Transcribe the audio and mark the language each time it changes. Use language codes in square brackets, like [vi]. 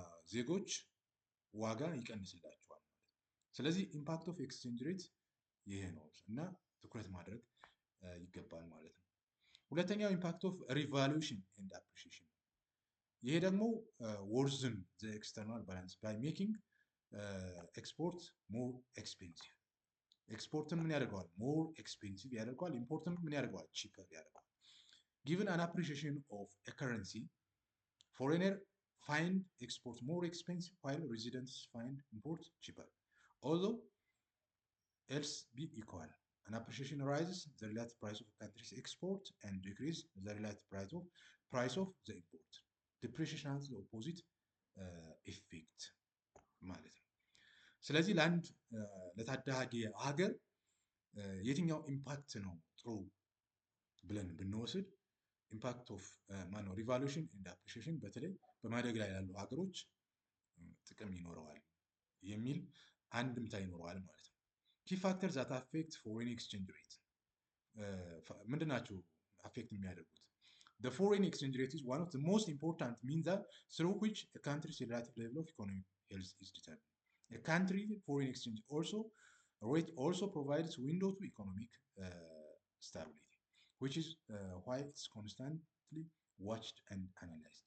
[am] ዜጎች ዋጋ ይቀንስላቸዋል ማለት ነው። ስለዚህ [en] ኢምፓክት ኦፍ ኤክስቼንጅ ሬት [am] ይሄ ነው እና ትኩረት ማድረግ ይገባል ማለት ነው። ሁለተኛው [en] ኢምፓክት ኦፍ ሪቫሉሽን ኤንድ አፕሪሺዬሽን። [am] ይሄ ደግሞ [en] ወርዝን ዘ ኤክስተርናል ባላንስ ባይ ሜኪንግ ኤክስፖርት ሞር ኤክስፔንሲቭ። [am] ኤክስፖርትን ምን ያደርገዋል? [en] ሞር ኤክስፔንሲቭ [am] ያደርገዋል። ኢምፖርትን ምን ያደርገዋል? [en] ቺፐር [am] ያደርገዋል። [en] ጊቨን አን አፕሪሺዬሽን ኦፍ ኤ ከረንሲ ፎሬነር find export more expensive while residents find import cheaper. Although else be equal, an appreciation rises the relative price of a country's export and decrease the relative price of the import. Depreciation has the opposite effect [am] ማለት ነው። ስለዚህ ለአንድ ለታዳጊ ሀገር የትኛው ኢምፓክት ነው ጥሩ ብለን ብንወስድ ኢምፓክት ኦፍ ማነው [en] ሪቫሉሽን ኤንድ አፕሪሺዬሽን [am] በተለይ በማደግ ላይ ያሉ ሀገሮች ጥቅም ይኖረዋል የሚል አንድምታ ይኖረዋል ማለት ነው። [en] ኪ ፋክተር ዛት አፌክት ፎሬን ኤክስቼንጅ ሬት [am] ምንድን ናቸው አፌክት የሚያደርጉት? [en] The foreign exchange rate is one of the most important means that through which a country's relative level of economic health is determined. A country foreign exchange rate also provides window to economic stability, which is why it's constantly watched and analyzed.